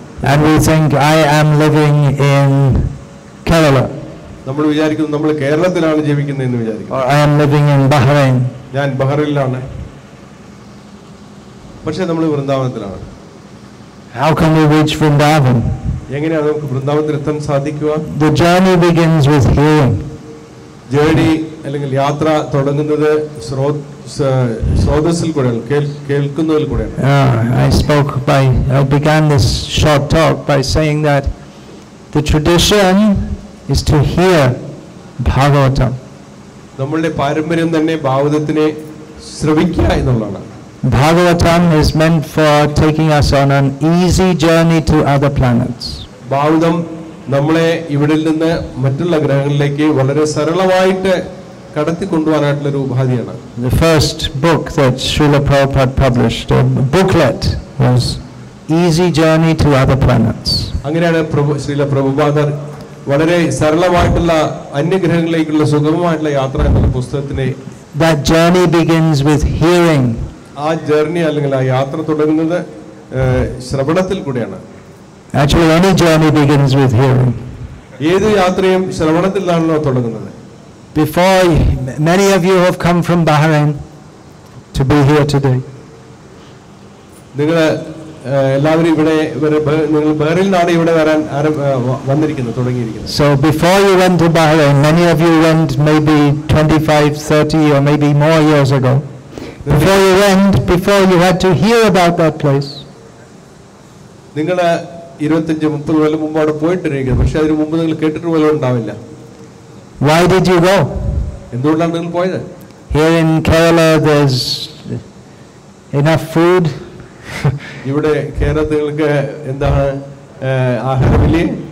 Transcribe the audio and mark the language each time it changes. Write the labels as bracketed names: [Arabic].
[English] And we think I am living in Kerala. [Malayalam] നമ്മൾ വിചാരിക്കുന്നു നമ്മൾ കേരളത്തിലാണ് ജീവിക്കുന്നത് എന്ന് വിചാരിക്കുന്നു. [English] Or I am living in Bahrain. [Malayalam] ഞാൻ ബഹ്റൈനിലാണ്. പക്ഷേ നമ്മൾ വൃന്ദാവനത്തിലാണ്. [English] How can we reach Vrindavan? [Malayalam] എങ്ങനെയാണ് നമുക്ക് വൃന്ദാവനത്തിൽ എത്താൻ സാധിക്കുക? [English] The journey begins with hearing. [Malayalam] Journey അല്ലെങ്കിൽ യാത്ര തുടങ്ങുന്നത് സ്രോതസ്സിൽ കൂടെയാണ്, കേൾക്കുന്നതിൽ കൂടെയാണ്. [English] I began this short talk by saying that the tradition is to hear Bhagavatam. [Malayalam] നമ്മളുടെ പാരമ്പര്യം തന്നെ ഭാഗവതത്തിനെ ശ്രവിക്കുക എന്നുള്ളതാണ്. [English] Bhagavatam is meant for taking us on an easy journey to other planets. [Malayalam] Bhagavatam നമ്മളെ ഇവിടെ നിന്ന് മറ്റുള്ള ഗ്രഹങ്ങളിലേക്ക് വളരെ സരളമായിട്ട് കടത്തിക്കൊണ്ടുപോകാനായിട്ടുള്ള ഒരു ഉപാധിയാണ്. [English] The first book that Srila Prabhupada published, a booklet, was Easy Journey to Other Planets. [Malayalam] അങ്ങനെയാണ് ശ്രീല പ്രഭുപാദർ വളരെ സരളമായിട്ടുള്ള അന്യഗ്രഹങ്ങളിലേക്കുള്ള സുഗമമായിട്ടുള്ള യാത്ര എന്ന പുസ്തകത്തിനെ. [English] That journey begins with hearing. [Malayalam] ആ ജേർണി അല്ലെങ്കിൽ ആ യാത്ര തുടങ്ങുന്നത് ശ്രവണത്തിൽ കൂടെയാണ്. [English] Actually, any journey begins with hearing. [Malayalam] ഏത് യാത്രയും ശ്രവണത്തിലാണല്ലോ തുടങ്ങുന്നത്. [English] Before, many of you have come from Bahrain to be here today. [Malayalam] നിങ്ങൾ എല്ലാവരും ഇവിടെ നിങ്ങൾ ബഹ്റിനിൽ നിന്നാണ് ഇവിടെ വരാൻ വന്നിരിക്കുന്നത് തുടങ്ങിയിരിക്കുന്നത്. [English] So before you went to Bahrain, many of you went maybe 25, 30 or maybe more years ago. Before you went, before you had to hear about that place. [Malayalam] നിങ്ങൾ 25-30 കൊല്ലം മുമ്പ് അവിടെ പോയിട്ടിരിക്കുന്നത്, പക്ഷെ അതിന് മുമ്പ് നിങ്ങൾ കേട്ടിട്ട് പോലും ഉണ്ടാവില്ല. [English] Why did you go? [Malayalam] എന്തുകൊണ്ടാണ് നിങ്ങൾ പോയത്? [English] Here in Kerala there's enough food. [Malayalam] ഇവിടെ കേരളത്തിൽ നിങ്ങൾക്ക് എന്താണ് ആഹാരമില്ലേ?